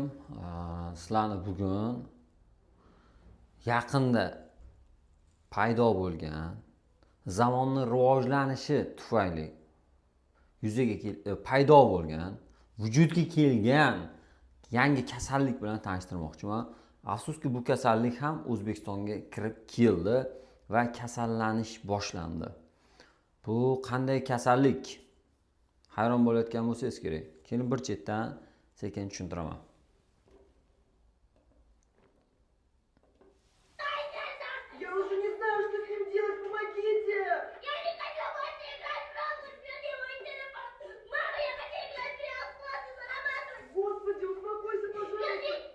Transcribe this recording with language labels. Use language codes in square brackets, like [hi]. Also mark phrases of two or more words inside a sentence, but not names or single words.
[uz] Sizlarni bugun yaqinda paydo bo'lgan zamonning rivojlanishi tufayli paydo bo'lgan, vujudga kelgan yangi kasallik bilan tanishtirmoqchiman. Afsuski bu kasallik ham O'zbekistonga kirib keldi va kasallanish boshlandi. Bu qanday kasallik? Hayron bo'layotgan bo'lsangiz kerak. Keyin bir chetdan sekin tushuntiraman. [ru] Я уже не знаю, что с ним делать, помогите! Я не хотела больше играть в Brawl Stars, верни мой телефон! Мама, я хочу играть в Real Stars и зарабатывать! Господи, успокойся, пожалуйста!